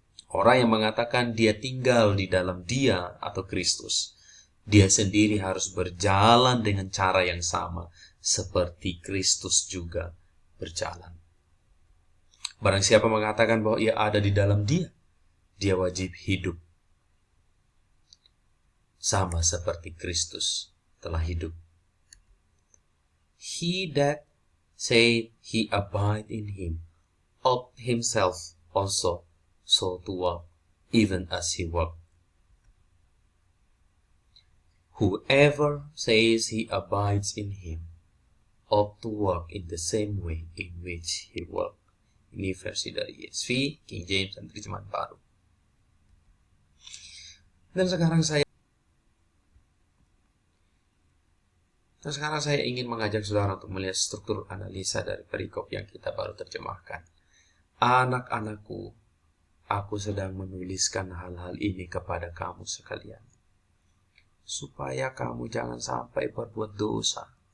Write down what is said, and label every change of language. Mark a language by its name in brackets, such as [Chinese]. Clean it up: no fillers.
[Indonesian] Orang yang mengatakan dia tinggal di dalam Dia atau Kristus, dia sendiri harus berjalan dengan cara yang sama seperti Kristus juga berjalan. Barang siapa mengatakan bahwa ia ada di dalam Dia, dia wajib hidup sama seperti Kristus telah hidup. [English] He that said he abide in him ought himself also so to walk, even as he walked. Whoever says he abides in him ought to walk in the same way in which he walked. [Indonesian] Ini versi dari ESV, King James, dan terjemahan baru. Dan sekarang saya ingin mengajak saudara untuk melihat struktur analisa dari perikop yang kita baru terjemahkan. Anak-anakku, aku sedang menuliskan hal-hal ini kepada kamu sekalian, supaya kamu jangan sampai berbuat dosa.